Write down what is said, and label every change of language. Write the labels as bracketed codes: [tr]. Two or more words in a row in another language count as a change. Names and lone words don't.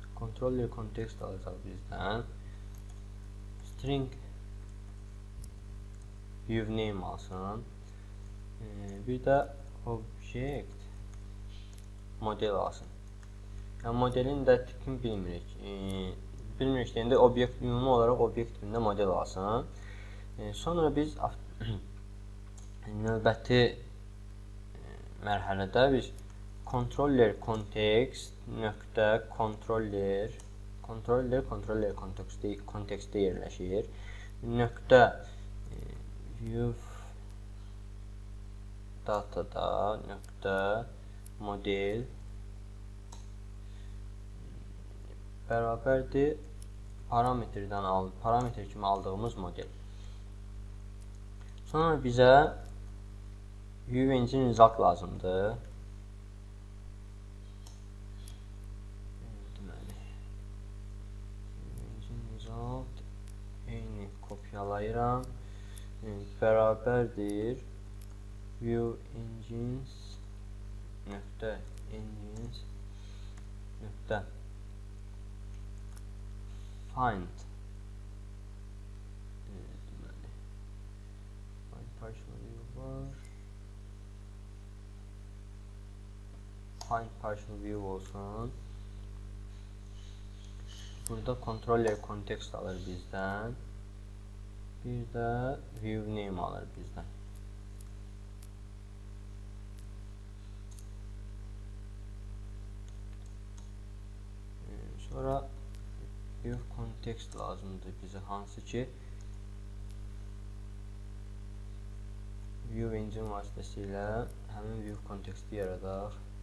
[en] controller context [az] alacaq bizdən. [en] String view name alsın. [az] Bir də [en] object model [az] alsın. Yəni modelin də tipini bilmirik. Bilmirik deyəndə obyekt ümumi olaraq obyekt tipində model alsın. Sonra biz növbəti mərhələdə biz [en] controller context [az] nöqtə controller kontekstdə yerləşir. Nöqtə [en] view datada [az] nöqtə model bərabərdir parametr kimi aldığımız model. Sonra bizə [en] view engine result [az] lazımdır. Deməli, [en] view engine result [az] eyni kopyalayıram. Bərabərdir [en] view engines [az] nöqtə engines nöqtə find deməli [en] find partial view [az] var. [en] Find partial view olsun. [az] Burada [en] controller context [az] alır bizdən. Bir də [en] view name [az] alır bizdən. Sonra [en] view context [az] lazımdır bizə, hansı ki [en] view engine [az] vasitəsilə həmin [en] view contexti [az] yaradaq.